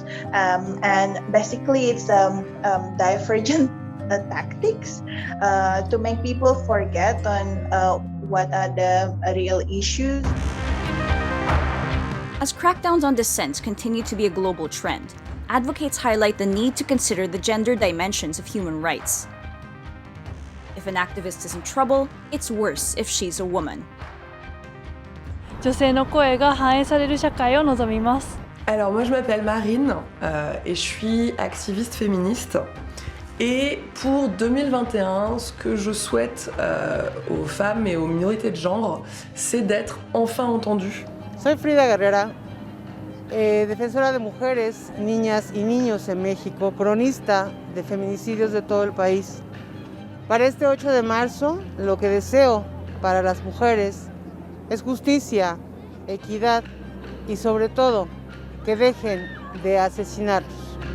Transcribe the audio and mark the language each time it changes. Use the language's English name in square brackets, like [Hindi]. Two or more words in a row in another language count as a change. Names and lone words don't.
[English] And basically it's divergent tactics to make people forget on what are the real issues. As crackdowns on dissent continue to be a global trend, advocates highlight the need to consider the gender dimensions of human rights. If an activist is in trouble, it's worse if she's a woman. [Japanese] 女性の声が反映される社会を望みます。 [French] Alors moi je m'appelle Marine et je suis activiste féministe. Et pour 2021, ce que je souhaite aux femmes et aux minorités de genre, c'est d'être enfin entendues. [Spanish] Soy Frida Guerrera, defensora de mujeres, niñas y niños en México, cronista de feminicidios de todo el país. Para este 8 de marzo, lo que deseo para las mujeres es justicia, equidad y sobre todo que dejen de asesinarlos.